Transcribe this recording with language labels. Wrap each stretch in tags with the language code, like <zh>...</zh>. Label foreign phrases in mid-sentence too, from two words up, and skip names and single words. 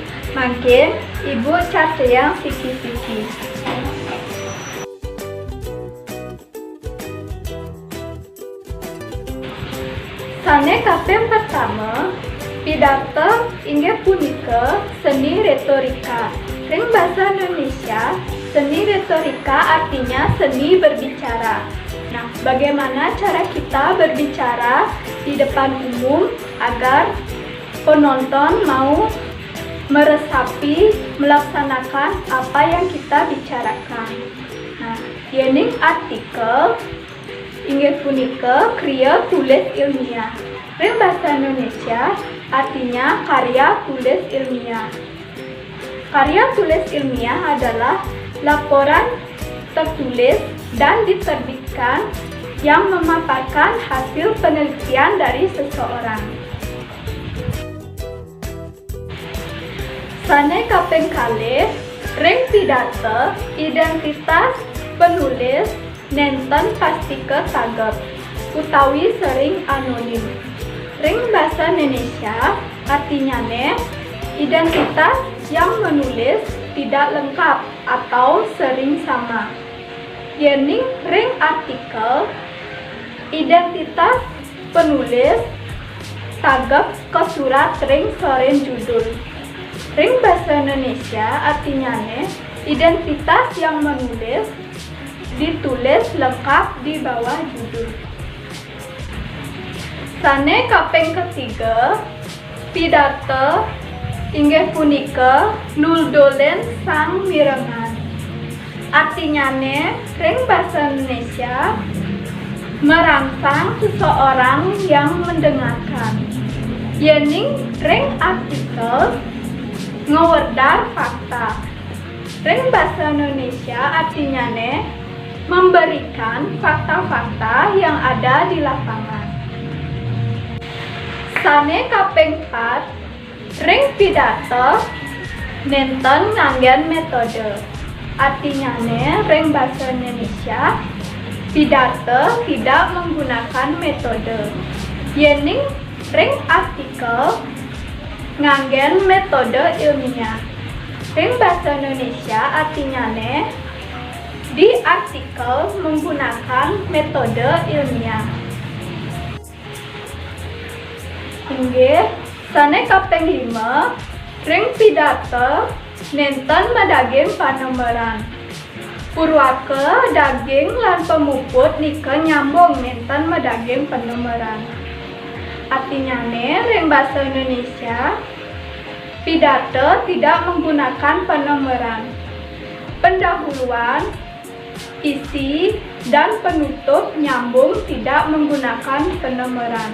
<ban>Mangkin ibu caceang siki-siki. Sane kaping pertama, pidato inggih punika seni retorika.</ban> <id>Ring bahasa Indonesia, seni retorika artinya seni berbicara. Nah, bagaimana cara kita berbicara di depan umum agar penonton mau meresapi, melaksanakan apa yang kita bicarakan. Nah,</id> <ban>yening artikel inggih punika kriya tulis ilmiah.</ban> <id>Ring bahasa Indonesia artinya karya tulis ilmiah. Karya tulis ilmiah adalah laporan tertulis dan diterbitkan yang memaparkan hasil penelitian dari seseorang.</id> <ban>Sane kaping kalih, ring pidato identitas penulis nenten pastike tanggap utawi sering anonim.</ban> <id>Ring bahasa Indonesia artinya identitas yang menulis tidak lengkap atau sering sama.</id> <ban>Yening ring artikel identitas penulis tanggap ke surat ring soren judul.</ban> <id>Ring bahasa Indonesia artinya identitas yang menulis ditulis lengkap di bawah judul.</id> <ban>Sane kaping ketiga, pidato inggih punika nuldolen sang mirengan.</ban> <id>Artinya ring bahasa Indonesia merangsang seseorang yang mendengarkan.</id> <ban>Yening ring artikel ngewedar fakta.</ban> <id>Ring bahasa Indonesia artinya memberikan fakta-fakta yang ada di lapangan.</id> <ban>Sane kaping 4, ring pidato nenten nganggen metode.</ban> <id>Artinya ring bahasa Indonesia pidato tidak menggunakan metode.</id> <ban>Yening ring artikel nganggen metode ilmiah.</ban> <id>Ring bahasa Indonesia artinya di artikel menggunakan metode ilmiah.</id> <ban>Inggih, sane kaping 5, ring pidato nenten medaging panomeran. Purwake, daging, lan pemuput nika nyambung nenten medaging panomeran.</ban> <id>Artinya ring bahasa Indonesia pidato tidak menggunakan penomeran. Pendahuluan, isi, dan penutup nyambung tidak menggunakan penomeran.</id>